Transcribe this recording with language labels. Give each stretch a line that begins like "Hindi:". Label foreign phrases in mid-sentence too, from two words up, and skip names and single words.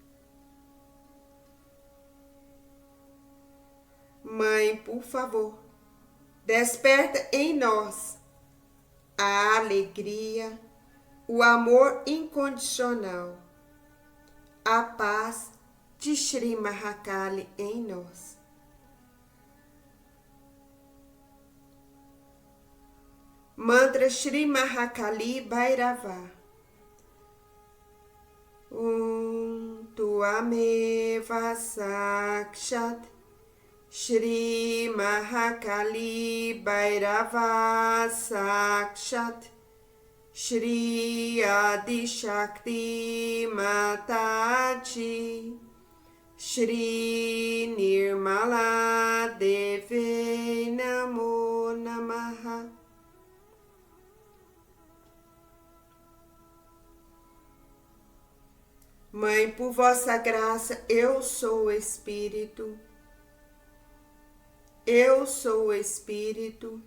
Portuguese: Mãe, por favor, desperta em nós a alegria, o amor incondicional, a paz de Shri Mahakali em nós. Mantra Shri Mahakali Bhairava.
Sanskrit: Tuameva Sakshat Shri Mahakali Bhairava Sakshat Shri Adi Shakti Mataji Shri Nirmala Deve Namo Namaha.
Portuguese: Mãe, por vossa graça, eu sou o Espírito. Eu sou o Espírito.